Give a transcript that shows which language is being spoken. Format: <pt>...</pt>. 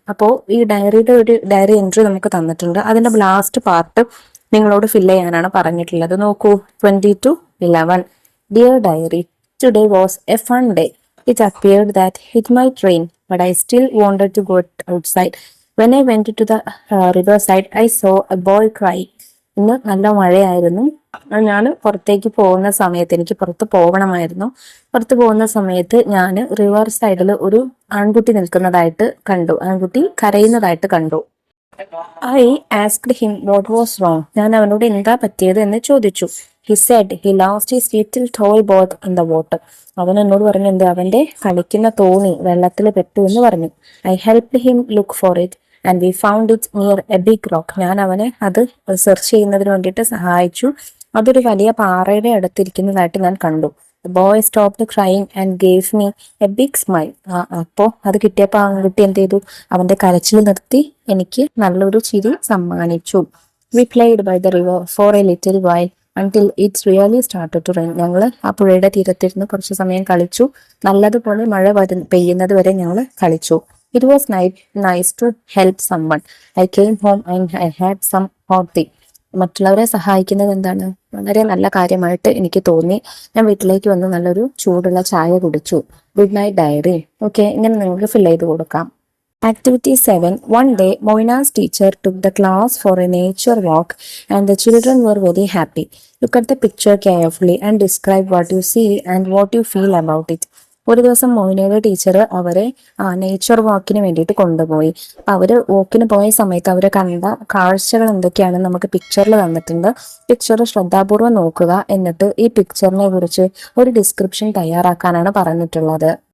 <ml>അപ്പോൾ ഈ ഡയറിയുടെ ഒരു ഡയറി എൻട്രി നമുക്ക് തന്നിട്ടുണ്ട്. അതിന്റെ ലാസ്റ്റ് പാർട്ട് നിങ്ങളോട് ഫില്ല് ചെയ്യാനാണ് പറഞ്ഞിട്ടുള്ളത്. നോക്കൂ. 22:11.</ml> <en>Dear diary, today was a fun day. It appeared that it might rain, but I still wanted to go outside. When I went to the riverside, I saw a boy crying.</en> <ml>ഇന്ന് നല്ല മഴയായിരുന്നു. ഞാൻ പുറത്തേക്ക് പോകുന്ന സമയത്ത്, എനിക്ക് പുറത്ത് പോകണമായിരുന്നു. പുറത്ത് പോകുന്ന സമയത്ത് ഞാൻ റിവർ സൈഡിൽ ഒരു ആൺകുട്ടി നിൽക്കുന്നതായിട്ട് കണ്ടു. ആൺകുട്ടി കരയുന്നതായിട്ട് കണ്ടു.</ml> <en>I asked him what was wrong.</en> <ml>ഞാൻ അവനോട് എന്താ പറ്റിയത് എന്ന് ചോദിച്ചു.</ml> <en>He said he lost his little toy boat in the water.</en> <ml>അവൻ എന്നോട് പറഞ്ഞു അവന്റെ കളിക്കുന്ന തോണി വെള്ളത്തിൽ പെട്ടു എന്ന് പറഞ്ഞു.</ml> <en>I helped him look for it and we found it near a big rock.</en> <ml>ഞാൻ അവനെ അത് സെർച്ച് ചെയ്യുന്നതിന് വേണ്ടിയിട്ട് സഹായിച്ചു. അതൊരു വലിയ പാറയുടെ അടുത്തിരിക്കുന്നതായിട്ട് ഞാൻ കണ്ടു.</ml> <en>The boy stopped crying and gave me a big smile.</en> <ml>അപ്പോൾ അത് കിട്ടിയപ്പോൾ ആൺകുട്ടി എന്ത് ചെയ്തു? അവന്റെ കരച്ചിൽ നിർത്തി എനിക്ക് നല്ലൊരു ചിരി സമ്മാനിച്ചു.</ml> <en>We played by the river for a little while until it really started to rain.</en> <ml>ഞങ്ങൾ ആ പുഴയുടെ തീരത്തിരുന്ന് കുറച്ച് സമയം കളിച്ചു. നല്ലതുപോലെ മഴ പെയ്യുന്നത് വരെ ഞങ്ങൾ കളിച്ചു.</ml> <en>It was nice to help someone. I came home and I had some hot tea.</en> <ml>മറ്റുള്ളവരെ സഹായിക്കുന്നത് എന്താണ് വളരെ നല്ല കാര്യമായിട്ട് എനിക്ക് തോന്നി. ഞാൻ വീട്ടിലേക്ക് വന്ന് നല്ലൊരു ചൂടുള്ള ചായ കുടിച്ചു.</ml> <en>Good night diary.</en> <ml>ഓക്കെ, ഇങ്ങനെ നിങ്ങൾക്ക് ഫിൽ ചെയ്ത് കൊടുക്കാം.</ml> <en>Activity 7. One day, Moina's teacher took the class for a nature walk and the children were very happy. Look at the picture carefully and describe what you see and what you feel about it.</en> <ml>ഒരു ദിവസം മൊയ്നയുടെ teacher അവരെ nature വാക്കിന് വേണ്ടിയിട്ട് കൊണ്ടുപോയി. അവര് വാക്കിന് പോയ സമയത്ത് അവര് കണ്ട കാഴ്ചകൾ എന്തൊക്കെയാണെന്ന് നമുക്ക് പിക്ചറിൽ തന്നിട്ടുണ്ട്. പിക്ചർ ശ്രദ്ധാപൂർവ്വം നോക്കുക. എന്നിട്ട് ഈ പിക്ചറിനെ കുറിച്ച് ഒരു ഡിസ്ക്രിപ്ഷൻ തയ്യാറാക്കാനാണ് പറഞ്ഞിട്ടുള്ളത്.</ml>